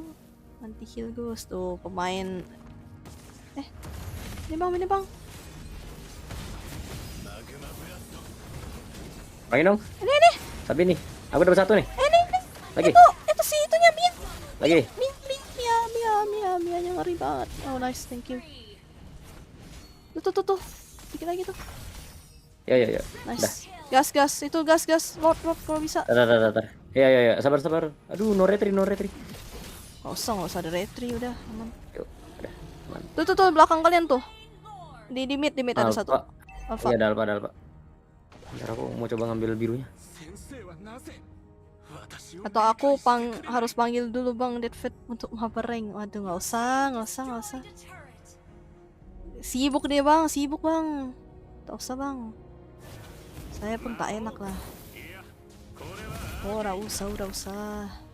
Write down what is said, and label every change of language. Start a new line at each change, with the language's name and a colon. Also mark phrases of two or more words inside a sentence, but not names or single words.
Indonesian: Anti heal Gus tuh pemain. Ini bang. Main dong. Ini. Tapi nih, aku dapat 1 nih. Lagi. Itu sih itunya Mia. Lagi. Mia nya ngeri banget.
English: Oh nice, thank you.
Indonesian: Tuh. Dikit lagi tuh. Ya. Udah. Nice. Gas. Itu gas. Lord kalau bisa. Tar. Ya. Sabar. Aduh,
English: no retry.
Indonesian: Gak usah ada retry udah. Aman. Yuk, udah. Aman. Tuh belakang kalian tuh. Di mid ada satu. Alpha. Iya, ada Alpha. Ntar aku mau coba ngambil birunya.
Japanese: 先生はなぜ私を
Indonesian: Atau aku harus panggil dulu Bang Deadfit untuk mapereng. Waduh, nggak usah. Sibuk bang.
Malay: Tak usah bang. Saya pun tak enak lah.
Indonesian: Oh, udah usah.